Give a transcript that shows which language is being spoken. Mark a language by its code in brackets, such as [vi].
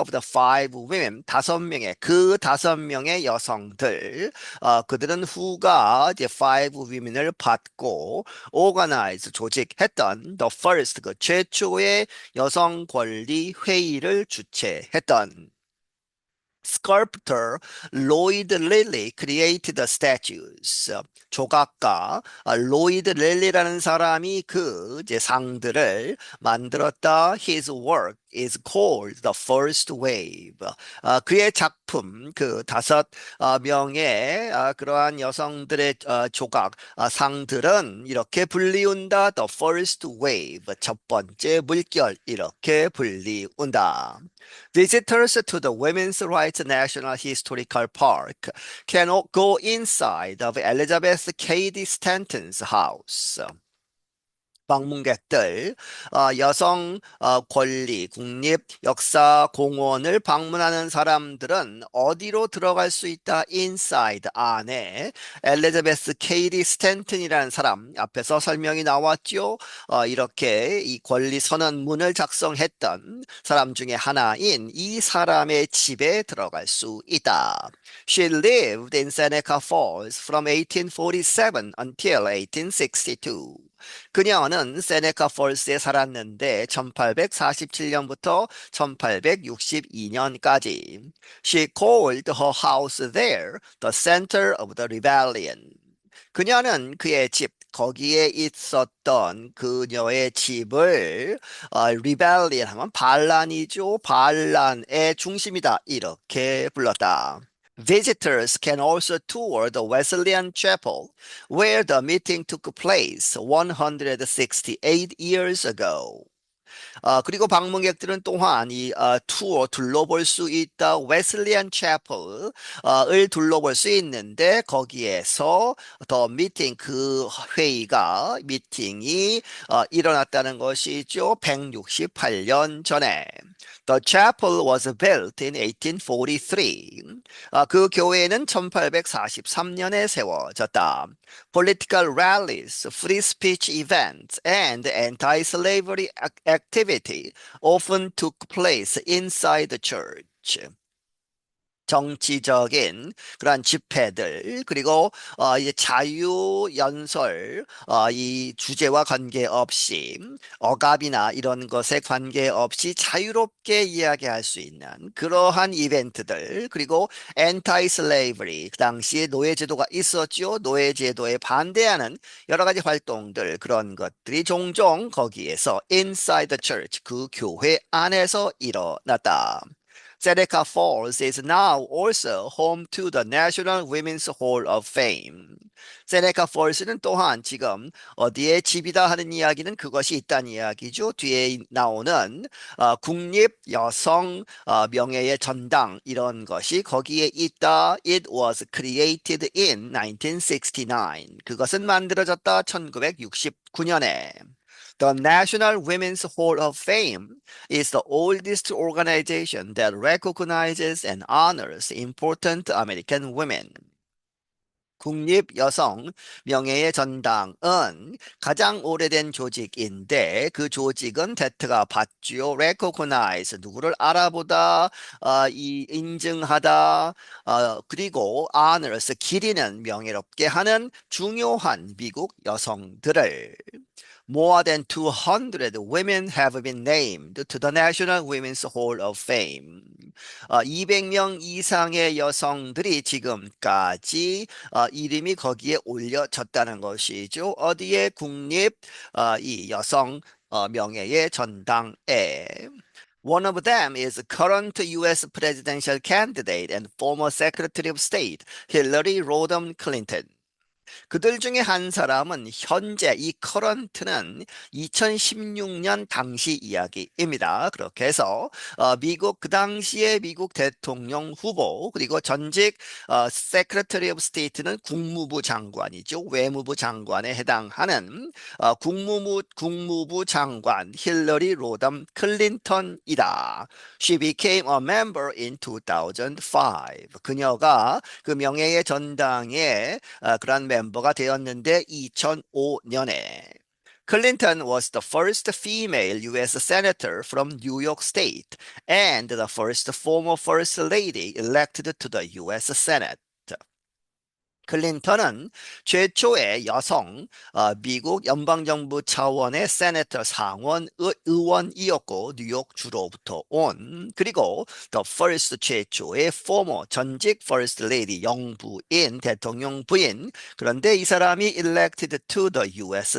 [en] Of the five women [ko] 5명의 그 5명의 여성들 그들은 후가 이제 [en] five women [ko] 을 받고 organize 조직했던 [en] the first [ko] 그 최초의 여성 권리 회의를 주최했던 [en] Sculptor Lloyd Lilly created the statues. [ko] 조각가 로이드 릴리라는 사람이 그 이제 상들을 만들었다. [en] His work is called the first wave. [ko] 그의 작품 그 5명의 그러한 여성들의 조각 상들은 이렇게 불리운다. [en] The first wave [ko] 첫 번째 물결 이렇게 불리운다. [en] Visitors to the Women's Rights National Historical Park can go inside of Elizabeth Cady Stanton's house. [ko] 방문객들, 여성 권리 국립 역사 공원을 방문하는 사람들은 어디로 들어갈 수 있다? inside 안에 엘리자베스 케이디 스탠튼이라는 사람 앞에서 설명이 나왔죠. 이렇게 이 권리 선언문을 작성했던 사람 중에 하나인 이 사람의 집에 들어갈 수 있다. [en] She lived in Seneca Falls from 1847 until 1862. [ko] 그녀는 세네카 폴스에 살았는데 1847년부터 1862년까지. [en] She called her house there the center of the rebellion. [ko] 그녀는 그의 집, 거기에 있었던 그녀의 집을 rebellion 하면 반란이죠. 반란의 중심이다. 이렇게 불렀다. [en] Visitors can also tour the Wesleyan Chapel, where the meeting took place 168 years ago. [ko] 그리고 방문객들은 또한 이 투어 둘러볼 수 있다 웨슬리안 채플을 둘러볼 수 있는데 거기에서 더 미팅 그 회의가 미팅이 일어났다는 것이죠. 168년 전에. [en] The chapel was built in 1843. [ko] 그 교회는 1843년에 세워졌다. [en] Political rallies, free speech events, and anti-slavery activity often took place inside the church. [ko] 정치적인 그러한 집회들 그리고 이제 자유 연설 이 주제와 관계없이 억압이나 이런 것에 관계없이 자유롭게 이야기할 수 있는 그러한 이벤트들 그리고 엔타이 슬레이버리 그 당시에 노예 제도가 있었죠. 노예 제도에 반대하는 여러 가지 활동들 그런 것들이 종종 거기에서 [en] inside the church [ko] 그 교회 안에서 일어났다. [en] Seneca Falls is now also home to the National Women's Hall of Fame. [ko] 세네카 폴스는 또한 지금 어디에 집이다 하는 이야기는 그것이 있다는 이야기죠. 뒤에 나오는 국립 여성 명예의 전당 이런 것이 거기에 있다. [en] It was created in 1969. [ko] 그것은 만들어졌다 1969년에. [en] The National Women's Hall of Fame is the oldest organization that recognizes and honors important American women. [ko] 국립 여성 명예의 전당은 가장 오래된 조직인데 그 조직은 대트가 받지요. [en] recognize [ko] 누구를 알아보다, 이 인증하다, 그리고 honors 기리는 명예롭게 하는 중요한 미국 여성들을 [en] More than 200 women have been named to the National Women's Hall of Fame. [ko] 200명 이상의 여성들이 지금까지 이름이 거기에 올려졌다는 것이죠. 어디에 국립 이 여성 명예의 전당에. [en] One of them is current U.S. presidential candidate and former Secretary of State Hillary Rodham Clinton. [ko] 그들 중에 한 사람은 현재 이 커런트는 2016년 당시 이야기입니다. 그렇게 해서 미국 그 당시에 미국 대통령 후보 그리고 전직 [en] Secretary of State [ko] 는 국무부 장관이죠. 외무부 장관에 해당하는 국무부 장관 힐러리 로담 클린턴이다. [en] She became a member in 2005. [ko] 그녀가 그 명예의 전당에 그런 멤버가 되었는데 2005년에 [en] Clinton was the first female U.S. senator from New York State and the first former first lady elected to the U.S. Senate. [ko] 클린턴은 최초의 여성 미국 연방정부 차원의 세네터 상원 의원이었고 뉴욕 주로부터 온 그리고 [en] the first [ko] 최초의 former 전직 [en] first lady [ko] 영부인 대통령 부인 그런데 이 사람이 [en] elected to the U.S.